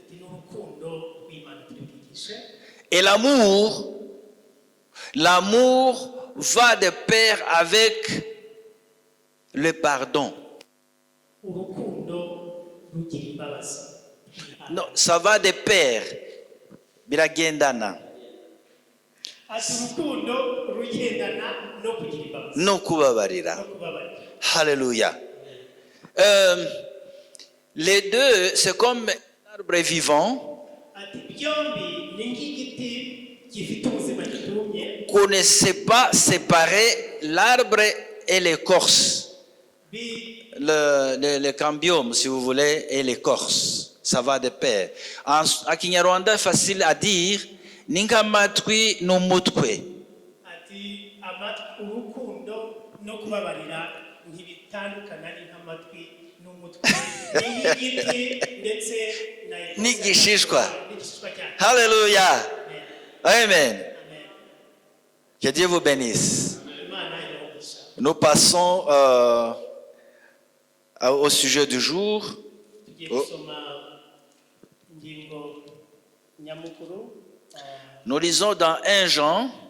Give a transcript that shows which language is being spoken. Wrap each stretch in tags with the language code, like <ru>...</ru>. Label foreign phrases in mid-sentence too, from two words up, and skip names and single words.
<fr>Et l'amour va de pair avec le pardon. Non, ça va de pair.</fr> <rw>Biragendana. No kubabarira.</rw> <fr>Alléluia. Les deux, c'est comme un arbre vivant. Qu'on ne sait pas séparer l'arbre et l'écorce. Le cambium, si vous voulez, et l'écorce. Ça va de pair. En Kinyarwanda, facile à dire,</fr> <rw>ninga matwi no mutwe. Nigishishwa.</rw> <fr>Alléluia. Amen. Que Dieu vous bénisse. Nous passons au sujet du jour. Nous lisons dans 1 Jean.</fr>